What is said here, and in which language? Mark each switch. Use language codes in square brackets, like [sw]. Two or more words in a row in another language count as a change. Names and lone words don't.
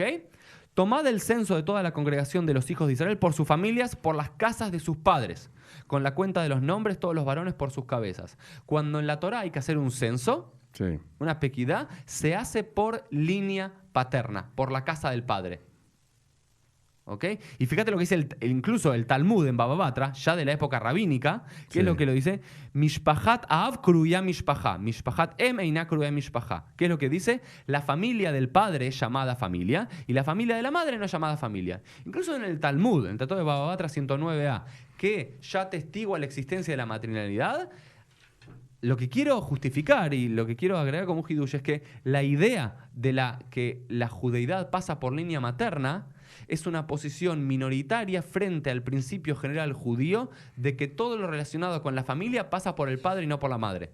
[es] Tomad el censo de toda la congregación de los hijos de Israel por sus familias, por las casas de sus padres, con la cuenta de los nombres, todos los varones por sus cabezas. Cuando en la Torá hay que hacer un censo, Sí. una pequidá, se hace por línea paterna, por la casa del padre. ¿Ok? Y fíjate lo que dice incluso el Talmud en Baba Batra, ya de la época rabínica, que Sí. es lo que lo dice, [he] משפחת אב קרויה משפחה, משפחת אם אינה קרויה משפחה. [es] ¿Qué es lo que dice? La familia del padre es llamada familia y la familia de la madre no es llamada familia. Incluso en el Talmud, en el Tratado de Baba Batra 109a, que ya atestigua la existencia de la matrinalidad, lo que quiero justificar y lo que quiero agregar como hidush es que la idea de que la judeidad pasa por línea materna es una posición minoritaria frente al principio general judío de que todo lo relacionado con la familia pasa por el padre y no por la madre.